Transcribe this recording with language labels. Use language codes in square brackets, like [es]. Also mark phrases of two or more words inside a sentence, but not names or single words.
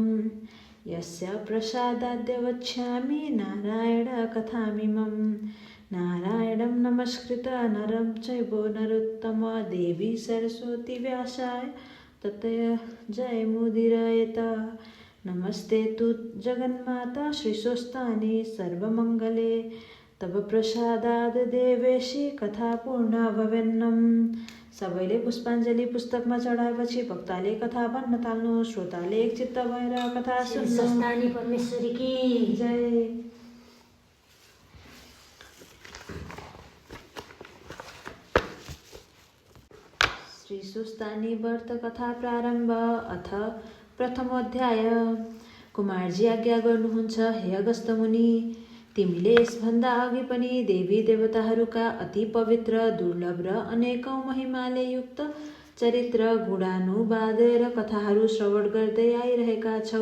[sa] यस्य प्रसादाद्य वक्ष्यामि नारायणकथामिमं नारायणं नमस्कृत्य नरं चैव नरोत्तमं देवी सरस्वती व्यासाय ततः जयमुदीरयेत। नमस्ते तु जगन्माता श्रीस्वस्थानी सर्वमङ्गले तव प्रसादाद् देवेशी कथा पूर्णा भवेन्नम्। [ne] सबैले पुष्पाञ्जली पुस्तकमा चढाएपछि भक्तले कथा भन्न थाल्नु। श्रोताले एकचित्त भएर कथा सुन्नु। स्वस्थानी परमेश्वरी की जय। श्री स्वस्थानी व्रत कथा प्रारम्भ। [sa] अथ प्रथमोऽध्याय। [ne] कुमारजी आज्ञा गर्नुहुन्छ, हे अगस्त्य मुनि, तिमीले यसभन्दा अघि पनि देवी देवताहरूका अति पवित्र दुर्लभ र अनेकौं महिमाले युक्त चरित्र गुणानुवाद र कथाहरू श्रवण गर्दै आइरहेका छौ।